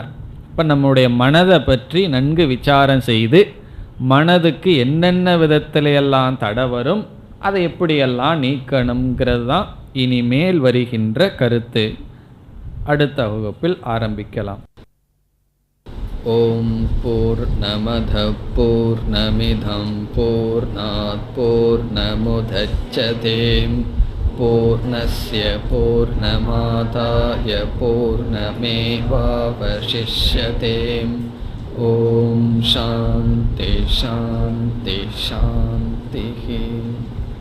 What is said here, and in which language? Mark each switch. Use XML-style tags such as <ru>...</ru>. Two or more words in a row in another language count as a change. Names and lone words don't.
<ta>இப்போ நம்முடைய மனதை பற்றி நன்கு விசாரம் செய்து மனதுக்கு என்னென்ன விதத்திலையெல்லாம் தடை வரும், அதை எப்படியெல்லாம் நீக்கணுங்கிறது தான் இனிமேல் வருகின்ற கருத்து. அடுத்த வகுப்பில் ஆரம்பிக்கலாம்.</ta> <sa>ॐ पूर्णमदः पूर्णमिदं पूर्णात् पूर्णमुदच्यते पूर्णस्य पूर्णमादाय पूर्णमेवावशिष्यते. ॐ शान्ति शान्ति शान्ति.</sa>